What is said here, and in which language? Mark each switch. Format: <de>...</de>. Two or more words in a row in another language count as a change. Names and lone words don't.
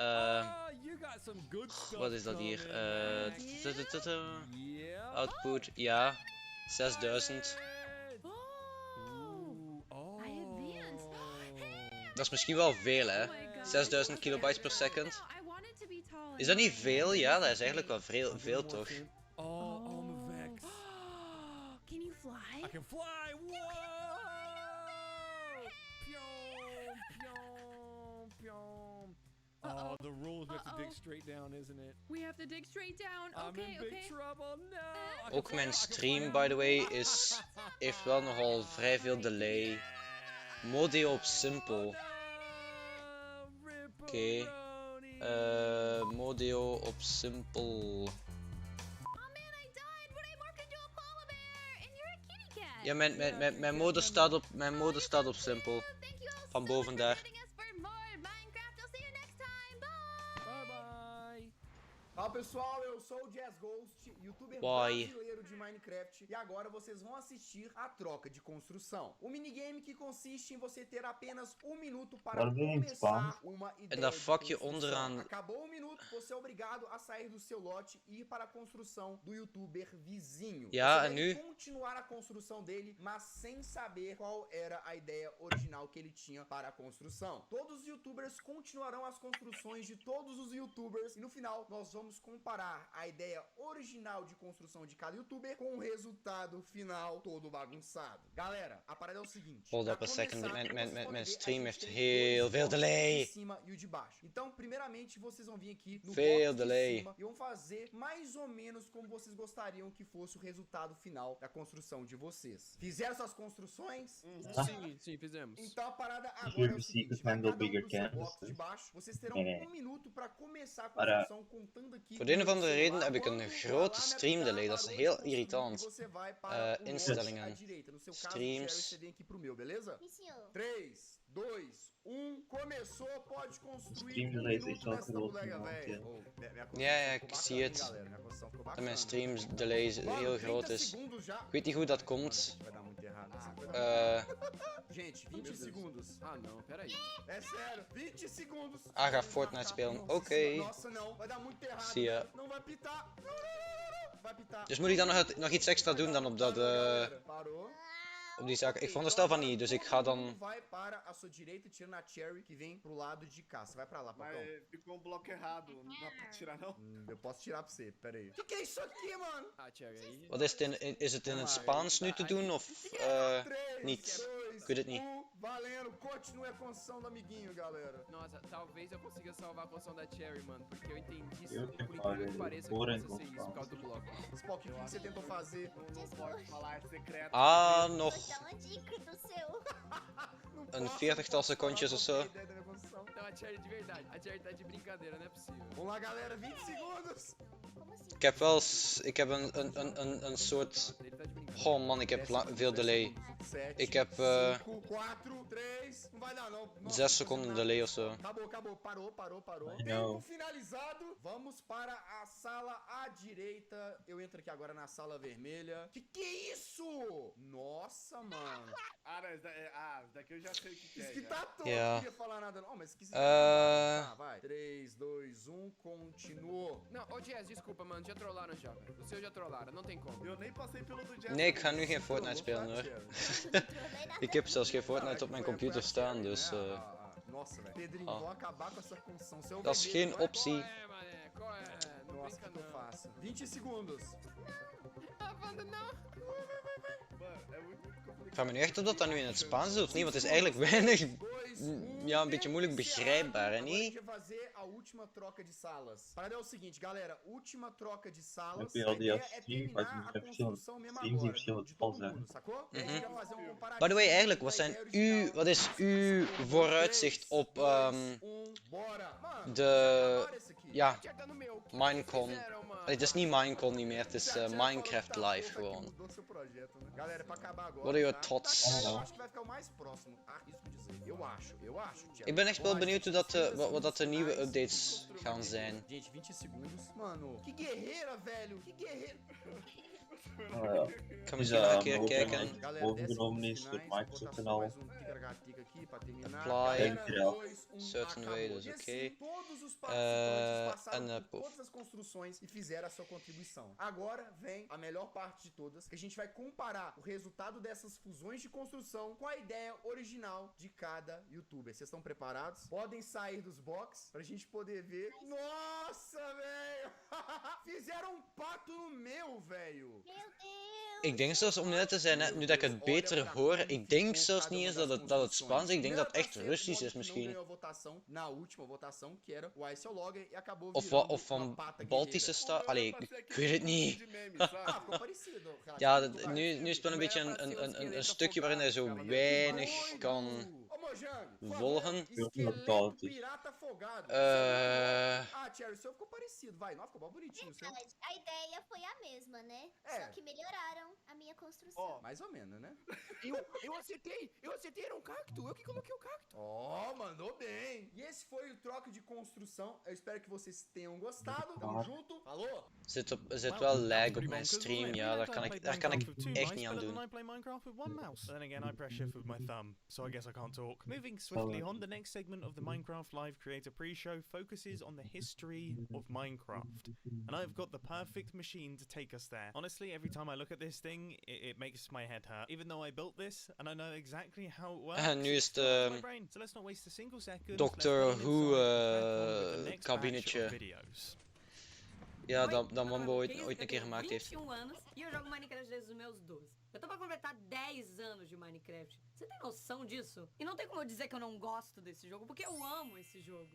<nl>Wat is dat hier? Output, ja. 6000. Dat is misschien wel veel, hè? 6000</nl> <en>kilobytes per second.</en> <nl>Is dat niet veel? Ja, dat is eigenlijk wel veel toch? Oh, mijn vex.</nl> <en>Can you fly? I can fly. Whoa! Pyom. Oh, the rule is we have to dig straight down, isn't it? We have to dig straight down. I'm in big trouble. No.</en> <nl>Ook mijn stream,</nl> <en>by the way,</en> <nl>heeft wel nogal vrij veel delay. Mode op simpel. Oké. Modio op simpel.</nl> <en>Oh man, I died, but I morphed into a polar bear.</en> <nl>Ja, mijn mode staat op simpel. Van boven daar.</nl> <en>Bye bye.</en> <pt>Fala pessoal, eu sou o Jazz Ghost, youtuber Bye. brasileiro de Minecraft, e agora vocês vão assistir a troca de construção. O minigame que consiste em você ter apenas 1 minuto para começar uma ideia</pt> <nl>En dat de vakje</nl> <pt>construção.</pt> <nl>onderaan.</nl> <pt>Acabou 1 minuto, você é obrigado a sair do seu lote e ir para a construção do youtuber vizinho.</pt> <nl>Ja,</nl> <pt>você</pt> <nl>en</nl> <pt>deve</pt> <nl>nu?</nl> <pt>continuar a construção dele, mas sem saber qual era a ideia original que ele tinha para a construção. Todos os youtubers continuarão as construções de todos os youtubers, e no final nós vamos comparar a ideia original de construção de cada youtuber com o resultado final todo bagunçado. Galera, a parada é o seguinte.</pt> <en>Hold</en> <pt>pra</pt> <en>up a second,</en> <pt>começar,</pt> <nl>mijn</nl> <pt>vocês</pt> <nl>stream</nl> <pt>podem ver, a</pt> <nl>heeft</nl> <pt>gente tem</pt> <nl>heel</nl> <pt>dois</pt> <nl>veel</nl> <pt>blocos,</pt> <nl>delay.</nl> <pt>o de cima e o de baixo. Então, primeiramente, vocês vão vir aqui no</pt> <nl>Veel</nl> <pt>box de</pt> <nl>delay.</nl> <pt>cima e vão fazer mais ou menos como vocês gostariam que fosse o resultado final da construção de vocês. Fizeram suas construções? Sim, fizemos. Então a parada</pt> <en>If</en> <pt>agora</pt> <en>you</en> <pt>é o</pt> <en>receive</en> <pt>seguinte,</pt> <en>the handle</en> <pt>vai cada</pt> <en>bigger</en> <pt>do seu bloco</pt> <en>canvases.</en> <pt>de baixo, vocês terão</pt> <nl>Nee.</nl> <pt>1 minuto para começar a Para- construção contando aqui.</pt> <nl>Voor de een of andere</nl> <pt>no</pt> <nl>reden</nl> <pt>celular.</pt> <nl>heb ik een</nl> <pt>Quando o</pt> <nl>grote</nl> <pt>alarme</pt> <nl>stream</nl> <pt>apitar,</pt> <nl>delay, dat is</nl> <pt>parou de</pt> <nl>heel</nl> <pt>construir</pt> <nl>irritant.</nl> <pt>e você vai para o lote</pt> <nl>Instellingen,</nl> <pt>à direita. No seu caso,</pt> <nl>streams.</nl> <pt>Jerry, você vem aqui pro meu, beleza? 3, 2, 1, começou, pode construir.</pt> <nl>Stream</nl> <pt>1</pt> <nl>delay</nl> <pt>minuto</pt> <nl>is ook</nl> <pt>nessa</pt> <nl>groot</nl> <pt>bodega,</pt> <nl>iemand,</nl> <pt>velho.</pt> <nl>ja.</nl> <pt>Oh, minha construção</pt> <nl>Ja, ja,</nl> <pt>ficou</pt> <nl>ik zie</nl> <pt>bacana,</pt> <nl>het.</nl> <pt>hein, galera? Minha construção ficou</pt> <nl>En</nl> <pt>bacana.</pt> <nl>mijn streams delay is</nl> <pt>Mano,</pt> <nl>heel</nl> <pt>30</pt> <nl>groot is.</nl> <pt>segundos já.</pt> <nl>Ik weet niet hoe dat komt.</nl> <pt>Vai dar muito errado. Gente, 20 segundos. Ah, não, peraí. É sério, 20 segundos.</pt> <nl>Ga Fortnite spelen.</nl> <pt>Nossa,</pt> <nl>Oké.</nl> <pt>Nossa, não. Vai dar muito errado.</pt> <nl>Zie ya.</nl> <pt>Não vai pitar. Não. Vai pitar.</pt> <nl>Dus moet ik dan nog iets extra doen dan op dat,</nl> <pt>Galera, parou.</pt> <nl>op die zaak? Ik veronderstel van niet, dus ik ga</nl> <pt>Todo mundo</pt> <nl>dan...</nl> <pt>vai para a sua direita, tirando a Cherry que vem pro lado de cá. Você vai pra lá, papão. Mas ficou bloco errado, não dá pra tirar não? Eu posso tirar pra você, pera aí. Que é isso aqui, mano? Ah, Cherry, aí.</pt> <nl>Wat is het is het in het Spaans nu te doen of</nl> <pt>3,</pt> <nl>niet?</nl> <pt>2,</pt> <nl>Ik weet het niet.</nl> <pt>1, valendo. Continue a construção do amiguinho, galera. Nossa, talvez eu consiga salvar a construção da Cherry, mano. Porque eu entendi isso, Eu por que incrível falei, que pareça, que porém, possa ser isso, por causa do bloco. Spock, o que você tentou fazer? Não pode falar, é secreto.</pt> <nl>Ah, nog</nl> <pt>Vou dar uma dica do seu.</pt> <nl>een 40-tal secondjes of zo.</nl> <pt>Então a Cherry de verdade. A Cherry tá de brincadeira, não é possível. Vamos lá, galera, 20 segundos. Como assim?</pt> <nl>Ik heb wel ik heb een soort...</nl> <pt>Ele tá de brincadeira.</pt> <en>Oh man,</en> <nl>ik heb veel delay.</nl> <pt>7,</pt> <nl>Ik heb</nl> <pt>5, 4, 3, não vai dar não. Nossa,</pt> <nl>6 seconden delay of zo.</nl> <pt>Acabou, parou.</pt> <en>I know.</en> <pt>Tempo finalizado. Vamos para a sala à direita. Eu entro aqui agora na sala vermelha. Que é isso? Nossa, mano. Ah, não, esse daqui eu já sei o que é. Isso que já. tá todo.</pt> <en>Yeah.</en> <pt>Não queria falar nada não, mas esqueci. Ah. Tá, vai. 3, 2, 1, continuou. Não, ô Jazz, desculpa, mano. Já trollaram já, velho. O seu já trollaram, não tem como. Eu nem passei pelo do Jazz.</pt> <nl>Nee, ik ga nu geen Fortnite spelen hoor. Ik heb zelfs geen Fortnite op mijn computer staan, dus...</nl> <pt>Nossa, velho. Pedrinho, Ah. vou acabar com essa construção. Você é o</pt> <nl>Dat is</nl> <pt>vermelho,</pt> <nl>geen</nl> <pt>vai?</pt> <nl>optie.</nl> <pt>Qual é, mané? Qual é? Não Nossa, o brinca que eu não. faço? 20 segundos. Ah, Wanda, não. Mano, é muito complicado.</pt> <nl>Ik vraag me nu echt of dat nu in het Spaans is of niet, want het is eigenlijk weinig... Ja, een beetje moeilijk begrijpbaar, hè,</nl> <pt>Agora a</pt> <nl>niet?</nl> <pt>gente vai fazer a última troca de salas. A parada é o seguinte, galera. Última troca de salas.</pt> <nl>Heb je</nl> <pt>A</pt> <nl>al die</nl> <pt>ideia é</pt> <nl>stream,</nl> <pt>terminar</pt> <nl>maar</nl> <pt>a</pt> <nl>je hebt verschillende</nl> <pt>construção mesmo</pt> <nl>streams die</nl> <pt>agora,</pt> <nl>verschillende</nl> <pt>de todo</pt> <nl>tals</nl> <pt>mundo, sacou? E a gente vai fazer um comparativo.</pt> <en>By the way,</en> <nl>eigenlijk,</nl> <pt>da</pt> <nl>wat zijn</nl> <pt>ideia original.</pt> <nl>wat is uw vooruitzicht op</nl> <pt>3, 2, 1, bora. Mano,</pt> <nl>de...</nl> <pt>agora esse aqui.</pt> <nl>Ja,</nl> <pt>Já tá no meu. O que</pt> <nl>Minecon.</nl> <pt>fizeram, mano?</pt> <nl>Het is niet Minecon niet meer, het is</nl> <pt>Já falou</pt> <nl>Minecraft</nl> <pt>que tá</pt> <nl>Live</nl> <pt>louco aqui,</pt> <nl>gewoon.</nl> <pt>mudou seu projeto, né? Galera, é pra acabar agora.</pt> <en>What are your</en> <pt>tá?</pt> <en>thoughts?</en> <pt>Eu acho que vai ficar o mais próximo. Arrisco dizer. Eu acho. Thiago.</pt> <nl>Ik ben echt wel benieuwd hoe dat, wat dat de nieuwe</nl> <pt>Finais,</pt> <nl>updates gaan zijn.</nl> <pt>Gente, 20 segundos. Mano, que guerreira, velho. Que guerreira.</pt> <nl>Ik ga Is misschien nog een dat keer kijken.</nl> <pt>Galera,</pt> <nl>overgenomen</nl> <pt>10</pt> <nl>is door</nl> <pt>segundos finais,</pt> <nl>Microsoft</nl> <pt>vou</pt> <nl>en</nl> <pt>botar</pt> <nl>al?</nl> <pt>mais tica-tica aqui pra terminar.</pt> <en>Apply.</en> <pt>Galera,</pt> <nl>Dankjewel.</nl> <pt>2, 1,</pt> <en>Certain way,</en> <pt>acabou.</pt> <nl>dus</nl> <pt>E</pt> <nl>oké.</nl> <pt>assim, todos os participantes passaram</pt> <nl>en,</nl> <pt>por</pt> <nl>pof.</nl> <pt>todas as construções e fizeram a sua contribuição. Agora vem a melhor parte de todas, que a gente vai comparar o resultado dessas fusões de construção com a ideia original de cada youtuber. Vocês estão preparados? Podem sair dos box pra gente poder ver. Nossa, velho! Fizeram um pato no meu, velho! Meu Deus!</pt> <nl>Ik denk zelfs, om net te zijn, hè, nu dat ik het beter hoor, ik denk zelfs niet eens dat het Spaans is, ik denk dat het echt Russisch is misschien.</nl> <pt>Na última votação, que era o Ice Logger, e acabou</pt> <nl>Of,</nl> <pt>virando</pt> <nl>of</nl> <pt>uma</pt> <nl>van</nl> <pt>pata</pt> <nl>Baltische</nl> <pt>guerreira.</pt> <nl>staat. Allee, ik weet het niet.</nl> <pt>De meme, sabe? Ah, ficou parecido.</pt> <nl>Ja, nu is het wel een beetje een stukje waarin hij zo weinig kan</nl> <pt>Ô, Mojang, por favor,</pt> <nl>volgen.</nl> <pt>esqueleto pirata afogado. Ah, Cherry, o seu ficou parecido, vai. Não, ficou bem bonitinho o seu. A ideia foi a mesma, né? É. Só que melhoraram a minha construção. Ó, Mais ou menos, né? Eu acertei, era um cacto, eu que coloquei o cacto. Ó, mandou bem. E esse foi o troca de construção. Eu espero que vocês tenham gostado. Tamo junto. Falou!</pt> <nl>Zit wel lag op mijn stream, ja, daar kan ik echt niet aan doen.</nl> <en>I play Minecraft with one mouse. Then again, I press shift with my thumb, so I guess I can't talk. Moving swiftly on, the next segment of the Minecraft Live Creator Pre-Show focuses on the history of Minecraft. And I've got the perfect machine to take us there. Honestly, every time I look at this thing, it makes my head hurt. Even though I built this, and I know exactly how it works.</en> <nl>Nu is</nl> <en>my brain. So let's not waste a single second.</en> <nl>Doctor Who kabinetje. Ja, dat Mambo ooit een keer gemaakt heeft.</nl> <pt>21 anos e eu jogo Minecraft desde os meus 12. Eu tô pra completar 10 anos de Minecraft. Você tem noção disso? E não tem como eu dizer que eu não gosto desse jogo, porque eu amo esse jogo.</pt>